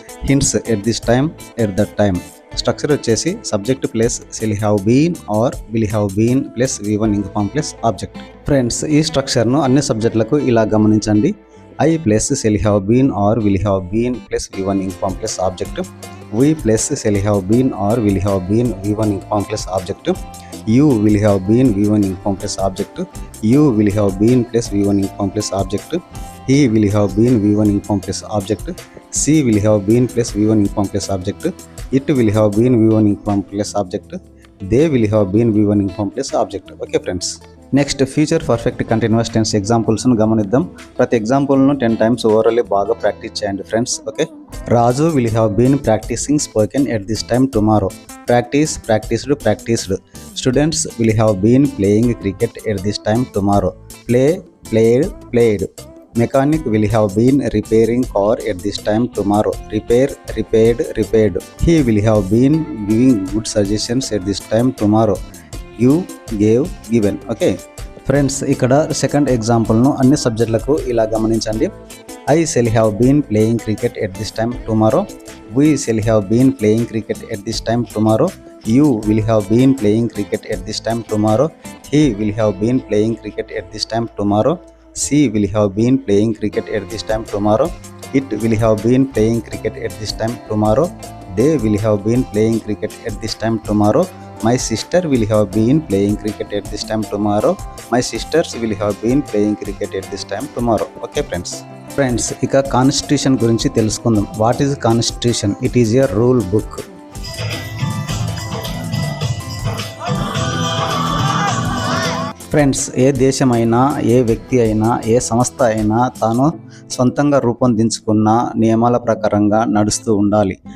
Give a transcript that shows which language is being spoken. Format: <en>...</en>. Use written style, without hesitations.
<en>Hints: at this time, at that time. Structure</en> <te>వచ్చేసి</te> <en>Subject plus shall have been or will have been plus V1 ing plus object.</en> <te>Friends, ఈ స్ట్రక్చర్ను అన్ని సబ్జెక్టులకు ఇలా గమనించండి.</te> <en>I plus shall have been or will have been plus V1 ing plus object. We plus shall have been or will have been V1 ing plus object. You will have been V1 ing plus object. You will have been plus V1 ing plus object. He will have been V1 ing plus object. She will have been plus V1 ing plus object. It will have been V1 ing plus object. They will have been V1 ing plus object.</en> <te>Okay friends, next future perfect continuous tense ఎగ్జాంపుల్స్ను గమనిద్దాం. ప్రతి ఎగ్జాంపుల్ను 10 times ఓవరాల్లీ బాగా practice చేయండి friends. Okay.</te> <en>Raju will have been practicing spoken at this time tomorrow. Practice, practiced, practiced. Students will have been playing cricket at this time tomorrow. Play, played, played. Mechanic will have been repairing car at this time tomorrow. Repair, repaired, repaired. He will have been giving good suggestions at this time tomorrow. You, gave, given.</en> <te>Okay friends, ఇక్కడ second ఎగ్జాంపుల్ను అన్ని సబ్జెక్టులకు ఇలా గమనించండి.</te> <en>I shall have been playing cricket at this time tomorrow. We shall have been playing cricket at this time tomorrow. You will have been playing cricket at this time tomorrow. He will have been playing cricket at this time tomorrow. She will have been playing cricket at this time tomorrow. It will have been playing cricket at this time tomorrow. They will have been playing cricket at this time tomorrow. My sister will have been playing cricket at this time tomorrow. My sisters will have been playing cricket at this time tomorrow.</en> <te>Okay friends, ఇక constitution గురించి తెలుసుకుందాం.</te> <en>What is constitution? It is a rule book.</en> <te>Friends, ఏ దేశమైనా, ఏ వ్యక్తి అయినా, ఏ సంస్థ అయినా తాను సొంతంగా రూపొందించుకున్న నియమాల ప్రకారంగా నడుస్తూ ఉండాలి.</te>